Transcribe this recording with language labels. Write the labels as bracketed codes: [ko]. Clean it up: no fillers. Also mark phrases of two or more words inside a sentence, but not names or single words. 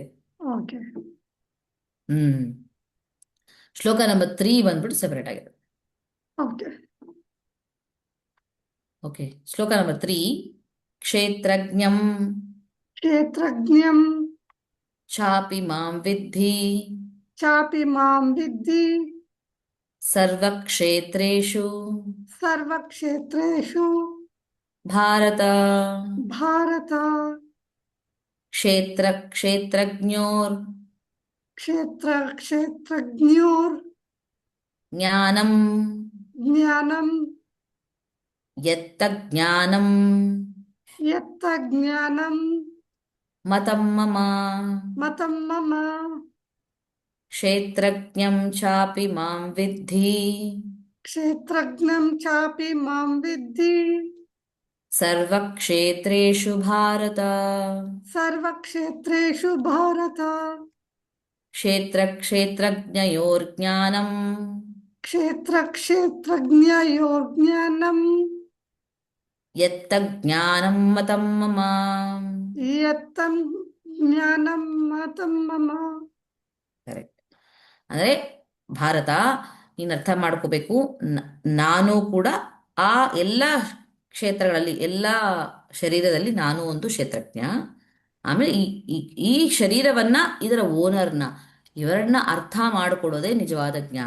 [kn] ಓಕೆ. ಹ್ಮ್. ಶ್ಲೋಕ ನಂಬರ್ 3 ಬಂದ್ಬಿಟ್ಟು ಸೆಪರೇಟ್ ಆಗಿದೆ. ಓಕೆ. ಓಕೆ. ಶ್ಲೋಕ ನಂಬರ್ 3, ಕ್ಷೇತ್ರಜ್ಞಂ [sa] ಕ್ಷೇತ್ರಜ್ಞಂ ಚಾಪಿ ಮಾಂ ವಿದ್ಧಿ ಚಾಪಿ ಮಾಂ ವಿದ್ಧಿ ಸರ್ವಕ್ಷೇತ್ರೇಷು ಸರ್ವಕ್ಷೇತ್ರೇಷು ಭಾರತ ಭಾರತ ಕ್ಷೇತ್ರಜ್ಞೋರ್ ಕ್ಷೇತ್ರಜ್ಞೋರ್ ಜ್ಞಾನಂ ಜ್ಞಾನಂ ಯತ್ತ ಜ್ಞಾನಂ ಯತ್ತ ಜ್ಞಾನಂ ಮತಂ ಮಮ ಮತಂ ಮಮ ಕ್ಷೇತ್ರಜ್ಞಂ ಚಾಪಿ ಮಾಂ ವಿದ್ಧಿ ಕ್ಷೇತ್ರಜ್ಞಂ ಚಾಪಿ ಮಾಂ ವಿದ್ಧಿ ಸರ್ವಕ್ಷೇತ್ರೇಷು ಭಾರತ ಸರ್ವಕ್ಷೇತ್ರೇಷು ಭಾರತ ಕ್ಷೇತ್ರಜ್ಞಯೋರ್ಜ್ಞಾನಂ ಕ್ಷೇತ್ರಜ್ಞಯೋರ್ಜ್ಞಾನಂ ಯತ್ತ ಜ್ಞಾನಂ ಮತಂ ಮಮ ಯತ್ತಂ ಜ್ಞಾನಂ ಮತಂ ಮಮ. [kn] ಕರೆಕ್ಟ್. ಅಂದರೆ ಭಾರತ ನೀನು ಅರ್ಥ ಮಾಡ್ಕೋಬೇಕು, ನಾನು ಕೂಡ ಆ ಎಲ್ಲ ಕ್ಷೇತ್ರಗಳಲ್ಲಿ, ಎಲ್ಲ ಶರೀರದಲ್ಲಿ ನಾನು ಒಂದು ಕ್ಷೇತ್ರಜ್ಞ. ಆಮೇಲೆ ಈ ಶರೀರವನ್ನ, ಇದರ ಓನರ್ನ, ಇವರನ್ನ ಅರ್ಥ ಮಾಡಿಕೊಡೋದೇ ನಿಜವಾದ ಜ್ಞಾನ.